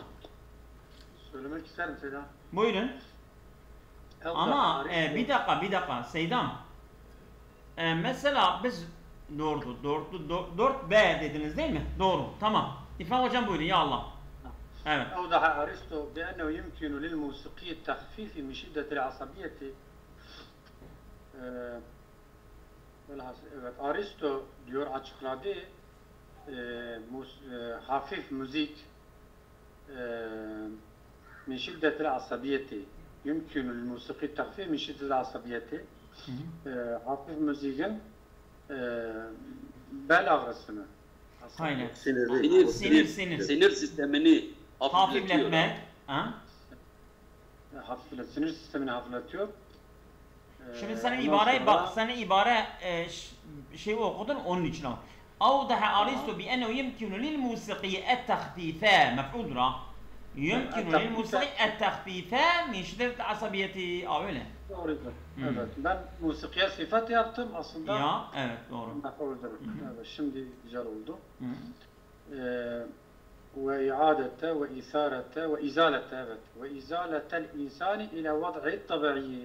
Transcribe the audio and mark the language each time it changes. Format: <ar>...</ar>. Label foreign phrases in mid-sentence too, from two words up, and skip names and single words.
<tr>Söylemek isterim Seydam. Buyurun. Ama bir dakika Seydam. Mesela biz doğru 4B dediniz değil mi? Doğru. Tamam. İrfan hocam buyurun ya Allah. Evet.</tr> <ar>أوضح أرسطو بأنه يمكن للموسيقي التخفيف من شدة العصبية.</ar> <tr>Evet, Aristo diyor açıkladı hafif müzik</tr> <ar>من شدة العصبية يمكن للموسيقي التخفيف من شدة العصبية.</ar> <tr>Hafif müziğin bel ağrısını, Aynen. Sinir sistemini hafifletmek. Sinir sistemini hafifletiyor. Şimdi senin ibareye bak, senin ibare şey okudun onun için al.</tr> <ar>أوضح أرسطو بأنه يمكن للموسيقي التخفيف مفعول را يمكن للموسيقي التخفيف من شدة عصبيته öyle.</ar> <tr>Doğrudur. Evet. Ben musikiye sıfat yaptım aslında. Ya evet doğru. Mef'uldur. Evet, şimdi güzel oldu.</tr> <ar>وإعادة وإثارة وإزالة evet. وإزالة الإنسان إلى الوضع الطبيعي.</ar>